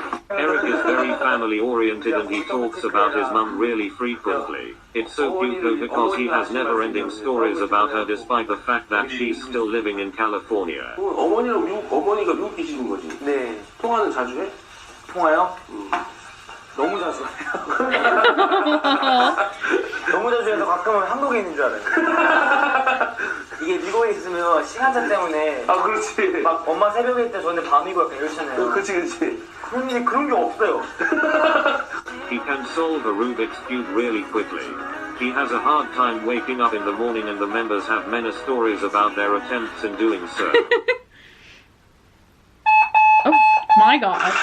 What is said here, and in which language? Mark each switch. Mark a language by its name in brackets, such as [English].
[English] Eric is very family oriented, and he talks about his mum really frequently. It's so cute though, because he has never ending stories about her despite the fact that she's still living in California. [Korean] 어머니가 미국이시는 거지? 네. 통화는 자주 해? 통화요? 너무 자주 해요. 너무 자주 해서 가끔은 한국에 있는 줄 알아요. 이게 미국에 있으면 시간차 때문에 아, 그렇지. 막 엄마 새벽에 있을 때 저한테 밤이고 약간 이렇잖아요. 그렇지. 그런 게 없어요. [English] He can solve a Rubik's Cube really quickly. He has a hard time waking up in the morning, and the members have many stories about their attempts in doing so. Oh my god.